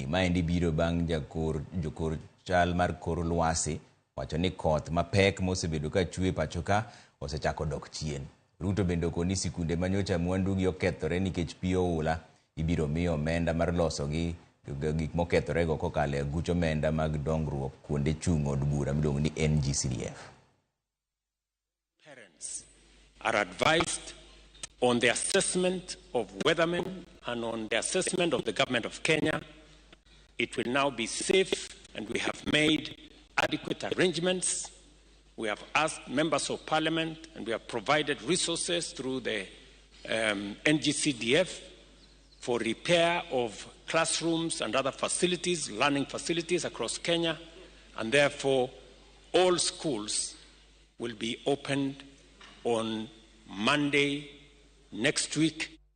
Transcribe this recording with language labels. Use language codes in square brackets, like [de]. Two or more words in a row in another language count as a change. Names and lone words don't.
[luo] Maendi biro bang' jokor chal mar kor lwasi wacho ni koth mapek mosebedo ka chwe pacho ka osechako dok chien. Ruto bende okoni sikunde manyocha mwandugi okethore nikech pi oula ibiro miyo omenda mar loso gi gik mokethore go kokale gucho omenda mag dongruok kuonde chung' od bura miluongo ni NGCDF. [en] Parents are advised on the assessment of weathermen and on the assessment of the government of Kenya. It will now be safe, and we have made adequate arrangements. We have asked members of parliament, and we have provided resources through the NGCDF for repair of classrooms and other facilities, learning facilities across Kenya, and therefore all schools will be opened on Monday next week